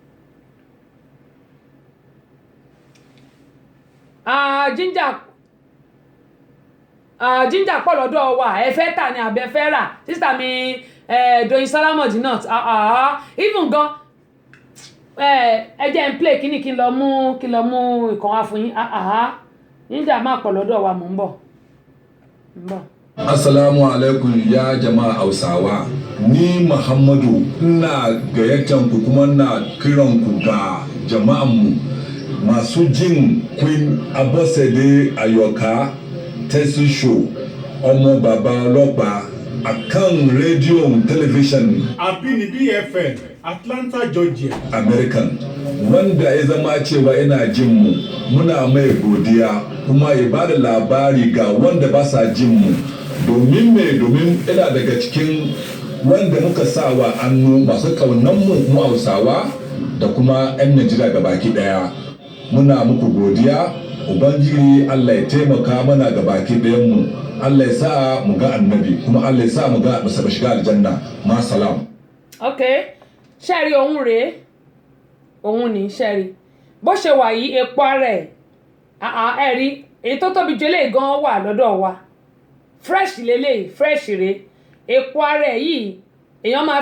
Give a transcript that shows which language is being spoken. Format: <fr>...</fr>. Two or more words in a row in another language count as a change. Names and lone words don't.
<yo>ginger pọ̀ lọ́dọ̀ wa ẹ fẹ́ tà ní àbẹ fẹ́ rà sísà mi Doyinsọ́lá Mọ̀dínà even gan ẹ jẹ́ n play kíní kí n lọ mú ìkan wá fún yín ginger máa pọ̀ lọ́dọ̀ wa mò ń bọ̀.</yo> <ar>السلام عليكم يا جماعة</ar> <ha>Hausawa ni Muhammadu ina gayyatan ku kuma ina kiran ku ga jama'an mu masu jin Queen Abosede Ayoka Tessy Show</ha> <yo>ọmọ bàbá ọlọ́pàá akan rédíò tẹlifíṣàn Àbínibí FM Atlanta Georgia</yo> <ha>American wanda ya zama cewa ina jin mu muna mai godiya kuma ya bada labari ga wanda ba sa jin mu domin ina daga cikin wanda muka sawa annu masu kaunan mu Hausawa da kuma 'yan Najeriya gabaki daya muna muku godiya ubangiji Allah ya taimaka mana gabaki dayan mu Allah ya sa mu ga annabi kuma Allah ya sa mu ga masa shiga aljanna ma salam.</ha> <yo>Okay ṣẹ́rí ohun rèé òun ní ṣẹ́rí bó ṣe wà yìí epo ara ẹ̀ ẹ̀rí èyí tó tóbi jù eléyìí gan wà lọ́dọ̀ wa fresh lélẹ́yìí fresh rèé epo ara ẹ̀ yìí èèyàn máa</yo>